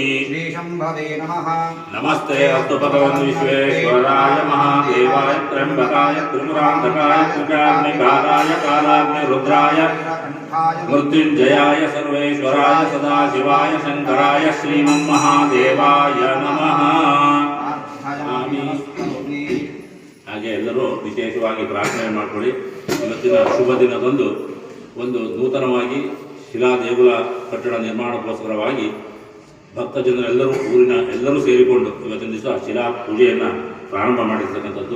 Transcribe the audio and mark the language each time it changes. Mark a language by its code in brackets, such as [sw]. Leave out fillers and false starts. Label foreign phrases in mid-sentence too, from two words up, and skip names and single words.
[sa] नमस्ते अस्तु भगवन् विश्वेश्वराय महादेवाय त्र्यम्बकाय त्रिपुरान्तकाय त्रिकाग्निकालाय कालाग्निरुद्राय मृत्युञ्जयाय सर्वेश्वराय सदाशिवाय शङ्कराय श्रीमन्महादेवाय नमः। [kn] ಹಾಗೆ ಎಲ್ಲರೂ ವಿಶೇಷವಾಗಿ ಪ್ರಾರ್ಥನೆ ಮಾಡಿಕೊಳ್ಳಿ. ಇವತ್ತಿನ ಶುಭ ದಿನದಂದು ಒಂದು ನೂತನವಾಗಿ ಶಿಲಾ ದೇಗುಲ ಕಟ್ಟಡ ನಿರ್ಮಾಣಕ್ಕೋಸ್ಕರವಾಗಿ ಭಕ್ತ ಜನರೆಲ್ಲರೂ ಊರಿನ ಎಲ್ಲರೂ ಸೇರಿಕೊಂಡು ಇವತ್ತಿನ ದಿವಸ ಶಿಲಾ ಪೂಜೆಯನ್ನು ಪ್ರಾರಂಭ ಮಾಡಿರ್ತಕ್ಕಂಥದ್ದು.